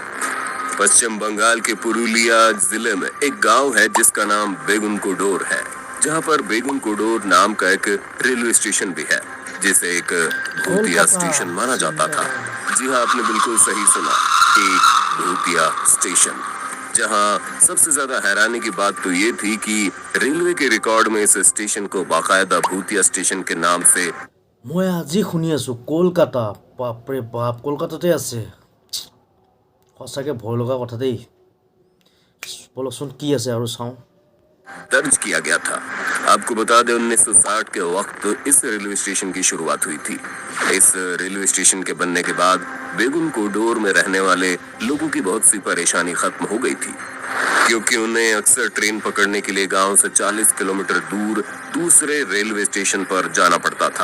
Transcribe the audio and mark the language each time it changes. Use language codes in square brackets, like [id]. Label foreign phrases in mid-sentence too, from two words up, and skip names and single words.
[hi] पश्चिम बंगाल के पुरुलिया जिले में एक गांव है जिसका नाम बेगुनकोडोर है, जहां पर बेगुनकोडोर नाम का एक रेलवे स्टेशन भी है जिसे एक भूतिया स्टेशन माना जाता था। जी हाँ, आपने बिल्कुल सही सुना, एक भूतिया स्टेशन। जहां सबसे ज्यादा हैरानी की बात तो ये थी कि रेलवे के रिकॉर्ड में इस स्टेशन को बाकायदा भूतिया स्टेशन के नाम से [as] মই আজি শুনি আছোঁ কলকাতা। বাপৰে বাপ, কলকাতাতে আছে। সঁচাকৈ ভয় লগা কথা দেই। বলকচোন কি আছে আৰু চাওঁ। [hi] दर्ज किया गया था। आपको बता दें, 1960 के वक्त इस रेलवे स्टेशन की शुरुआत हुई थी। इस रेलवे स्टेशन के बनने के बाद बेगुनकोडोर में रहने वाले लोगों की बहुत सी परेशानी खत्म हो गई थी, क्योंकि उन्हें अक्सर ट्रेन पकड़ने के लिए गांव से 40 किलोमीटर दूर दूसरे रेलवे स्टेशन पर जाना पड़ता था।